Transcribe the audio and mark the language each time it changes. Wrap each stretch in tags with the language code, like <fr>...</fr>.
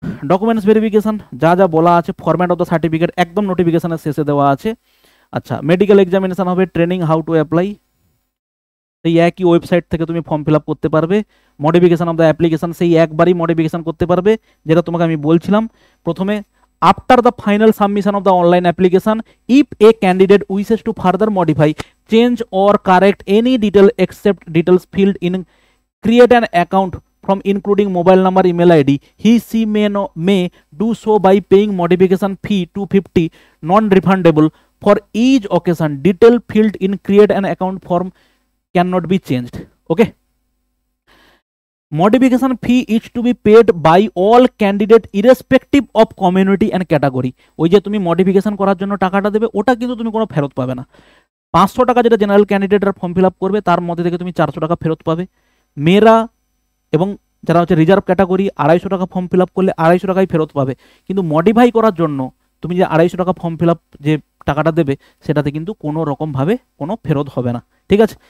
<bn>Documents verification যা যা বলা আছে, ফরম্যাট অফ দ্য সার্টিফিকেট একদম নোটিফিকেশনের শেষে দেওয়া আছে। আচ্ছা, মেডিকেল এক্সামিনেশন হবে, ট্রেনিং হাউ টু অ্যাপ্লাই, সেই একই ওয়েবসাইট থেকে তুমি ফর্ম ফিল আপ করতে পারবে। মডিফিকেশন অফ দ্য অ্যাপ্লিকেশন সেই একবারই মডিফিকেশন করতে পারবে, যেটা তোমাকে আমি বলছিলাম প্রথমে।</bn> <en>After the final submission of the online application, if a candidate wishes to further modify, change or correct any detail except details filled in, create an account from including mobile number, email ID, he may do so by paying modification fee 250 non-refundable for each occasion. Detail filled in create an account form cannot be changed. Okay. Modification fee is to be paid by all candidate irrespective of community and category.</en> <bn>ওই যে তুমি modification করার জন্য টাকাটা দেবে, ওটা কিন্তু তুমি কোনো ফেরত পাবে না। 500 টাকা যেটা জেনারেল ক্যান্ডিডেটরা ফর্ম ফিল আপ করবে, তার মধ্যে থেকে তুমি 400 টাকা ফেরত পাবে। মেয়েরা এবং যারা হচ্ছে রিজার্ভ ক্যাটাগরি 250 টাকা ফর্ম ফিল আপ করলে 250 টাকাই ফেরত পাবে। কিন্তু মডিফাই করার জন্য তুমি যে 250 টাকা ফর্ম ফিল আপ যে টাকাটা দেবে, সেটাতে কিন্তু কোনো রকমভাবে কোনো ফেরত হবে না, ঠিক আছে।</bn>